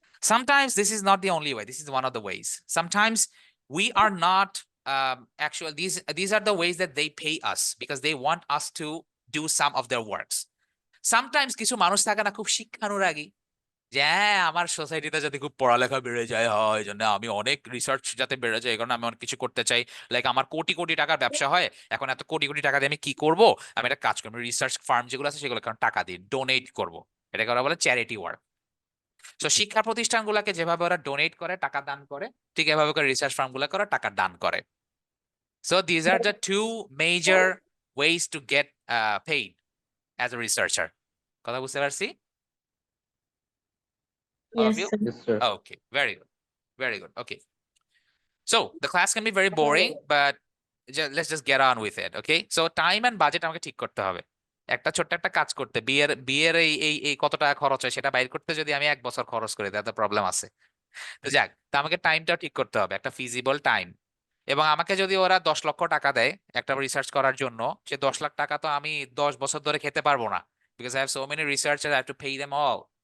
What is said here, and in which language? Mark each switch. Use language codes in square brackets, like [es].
[en] Sometimes this is not the only way. This is one of the ways. Sometimes we are not actually, these are the ways that they pay us because they want us to do some of their works. [bn] Sometimes কিছু মানুষ থাকে না খুব শিক্ষানুরাগী, যে হ্যাঁ, আমার সোসাইটিতে যাতে খুব পড়ালেখা বেড়ে যায়, হয় এই জন্য আমি অনেক রিসার্চ যাতে বেড়ে যায়, এই কারণে আমি অনেক কিছু করতে চাই। লাইক আমার কোটি কোটি টাকার ব্যবসা হয়, এখন এত কোটি কোটি টাকা দিয়ে আমি কি করব? আমি একটা কাজ করবো, রিসার্চ ফার্ম যেগুলো আছে সেগুলো কারণ টাকা দিই, ডোনেট করব। এটাকে ওরা বলে চ্যারিটি ওয়ার্ক। তো শিক্ষা প্রতিষ্ঠানগুলোকে যেভাবে ওরা ডোনেট করে, টাকা দান করে, ঠিক এভাবে করে রিসার্চ ফার্মগুলো করে টাকা দান করে। [en] So these are the two major ways to get paid as a researcher. [bn] কথা বুঝতে পারছি? [en] All of Yes, you? sir. Yes, sir. Okay, very good. Very good. Okay. So the class can be very boring, but let's just get on with it. Okay. So time and budget [bn] আমাকে ঠিক করতে হবে। একটা ছোট্ট একটা কাজ করতে, বিয়ের এই এই এই কত টাকা খরচ হয় সেটা বাইর করতে যদি আমি 1 বছর খরচ করি, তাতে প্রবলেম আছে। তো যাক, তো আমাকে টাইমটাও ঠিক করতে হবে, একটা ফিজিবল টাইম। এবং আমাকে যদি ওরা 10 লক্ষ টাকা দেয় একটা রিসার্চ করার জন্য, সে 10 লাখ টাকা তো আমি 10 বছর ধরে খেতে পারবো না, [en] Because I have so many researcher, I have to pay them all.